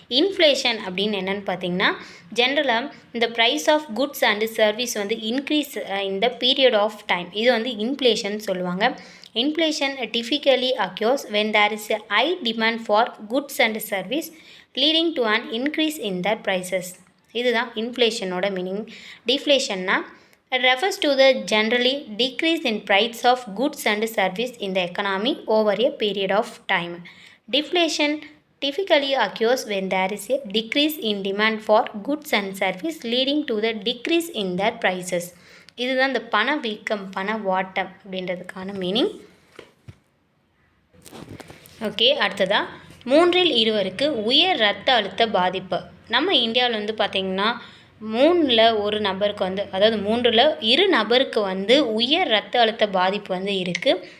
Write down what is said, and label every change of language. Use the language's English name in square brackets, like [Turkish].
[Tamil] Inflation அப்படின்னு என்னென்னு பார்த்திங்கன்னா, ஜென்ரலாக இந்த [English] price of goods and service [Tamil] வந்து இன்க்ரீஸ் இந்த [English] period of time, [Tamil] இது வந்து இன்ஃப்ளேஷன் சொல்லுவாங்க. [English] Inflation typically occurs when there is a high demand for goods and service leading to an increase in their prices. [Tamil] இதுதான் இன்ஃப்ளேஷனோட meaning. [English] டிஃப்ளேஷன்னா refers to the generally decrease in price of goods and service in the economy over a period of time. Deflation typically occurs when there is a decrease in demand for goods and service leading to the decrease in their prices. [Tamil] இதுதான் இந்த பணவீக்கம், பணவாட்டம் அப்படின்றதுக்கான meaning. Okay, அடுத்ததாக 3 உயர் இரத்த அழுத்த பாதிப்பு. நம்ம இந்தியாவில் வந்து பார்த்திங்கன்னா 3 ஒரு நபருக்கு வந்து, அதாவது 2 நபருக்கு வந்து உயர் இரத்த அழுத்த பாதிப்பு வந்து இருக்குது.